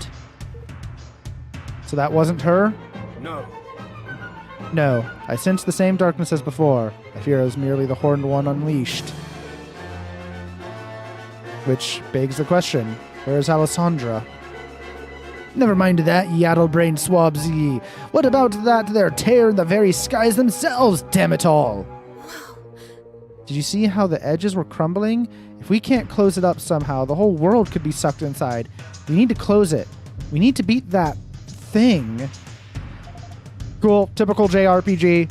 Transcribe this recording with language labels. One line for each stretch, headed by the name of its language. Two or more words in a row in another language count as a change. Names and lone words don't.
English: So that wasn't her? No. No. I sense the same darkness as before. I fear it was merely the Horned One unleashed. Which begs the question, where's Alessandra? Never mind that, ye addle-brained swabs ye. What about that there tear in the very skies themselves, damn it all? Did you see how the edges were crumbling? If we can't close it up somehow, the whole world could be sucked inside. We need to close it. We need to beat that thing. Cool, typical JRPG.